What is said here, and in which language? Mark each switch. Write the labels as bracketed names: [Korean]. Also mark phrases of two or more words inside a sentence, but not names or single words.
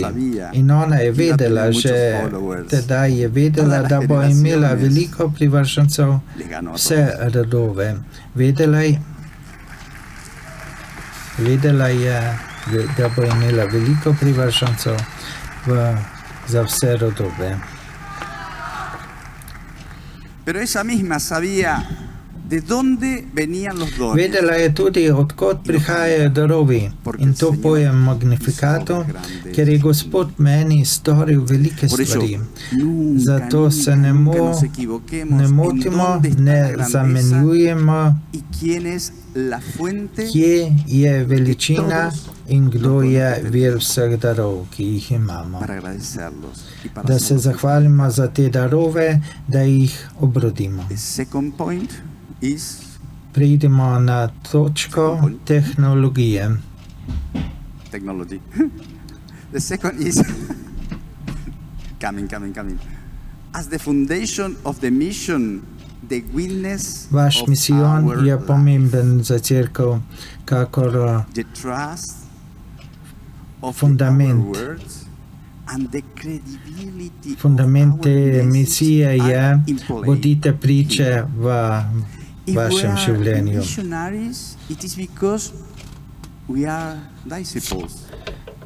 [Slovenian] In ona je vedela, že tedaj je vedela, da bo imela veliko privržencev, vse rodove. Vedela je, da bo imela veliko privržencev za vse rodove. [Spanish] Pero ella misma sabía de dónde venían los dones. [Slovenian] Vedela je tudi, odkot prihajajo darovi, in to pojem Magnifikatu, ker je Gospod meni storil velike stvari. Zato se ne motimo, ne zamenjujemo, kje je veličina in kdo je vir vseh darov, ki jih imamo. Da se zahvalimo za te darove, da jih obrodimo. Preidimo na točko tehnologije. [English] The second is coming. As the foundation of the mission, the witness [Slovenian] Vaš misijon je pomemben za Cerkev, kakor fundament. Fundament te misije je, bodite priče v vašem življenju.